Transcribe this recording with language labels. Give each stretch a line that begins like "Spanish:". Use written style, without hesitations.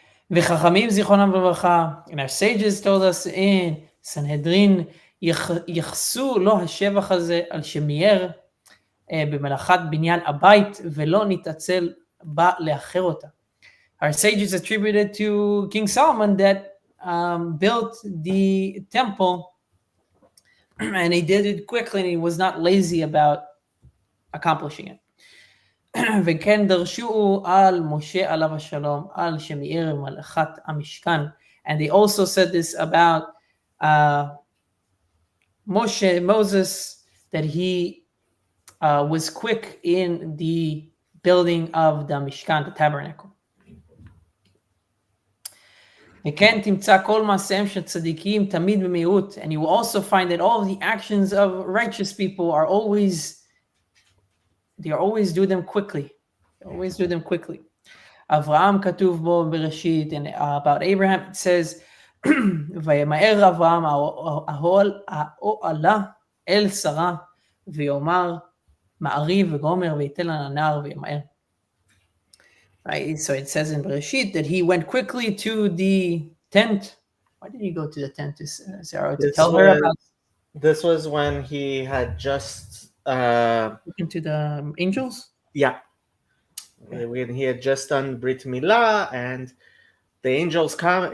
Hebrew: וחכמים זיכרונם לברכה,
English: and our sages told us in Sanhedrin,
Hebrew: יחסו לו השבח הזה על שמייר במלאכת בניין הבית ולא נתעצל בה לאחר אותה.
English: Our sages attributed to King Solomon that built the temple, and he did it quickly, and he was not lazy about accomplishing it.
Hebrew: וכן דרשו על משה עליו השלום, על שמיער מלאכת המשכן.
English: And they also said this about Moses, that he was quick in the building of the Mishkan, the tabernacle.
Hebrew: וכן תמצא כל מעשיהם של צדיקים תמיד במהירות.
English: And you will also find that all of the actions of righteous people are always do them quickly. They always do them quickly.
Hebrew: אברהם כתוב בו בראשית,
English: and about Abraham it says,
Hebrew: וימהר אברהם האוהלה אל שרה, ויאמר מעריב וגומר ויתן לה נער וימהר.
English: Right, so it says in Bereshit that he went quickly to the tent. Why did he go to the tent to Sarah to tell her about? This was when he had just spoken to the angels. Yeah, when he had just done Brit Milah, and the angels come.